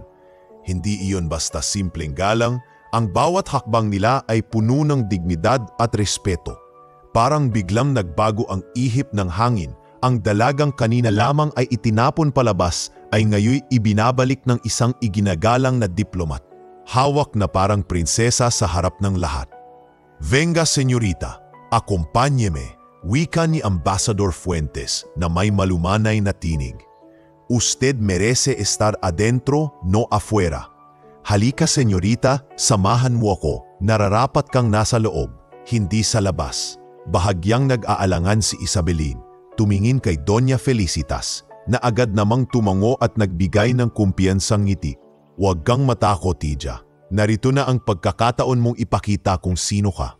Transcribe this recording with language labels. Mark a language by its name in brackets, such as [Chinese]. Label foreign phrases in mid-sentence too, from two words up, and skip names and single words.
[Filipino] Hindi iyon basta simpleng galang, ang bawat hakbang nila ay puno ng dignidad at respeto. Parang biglang nagbago ang ihip ng hangin, ang dalagang kanina lamang ay itinapon palabas ay ngayoy ibinabalik ng isang iginagalang na diplomat. Hawak na parang prinsesa sa harap ng lahat. [Spanish] Venga señorita, acompáñeme, [Filipino] wika ni Ambassador Fuentes na may malumanay na tinig. [Spanish] Usted merece estar adentro, no afuera. [Filipino] Halika señorita, samahan mo ako, nararapat kang nasa loob, hindi sa labas. Bahagyang nag-aalangan si Isabelin, tumingin kay Doña Felicitas, na agad namang tumango at nagbigay ng kumpiyansang ngiti. Huwag kang matakot, Tija. Narito na ang pagkakataon mong ipakita kung sino ka.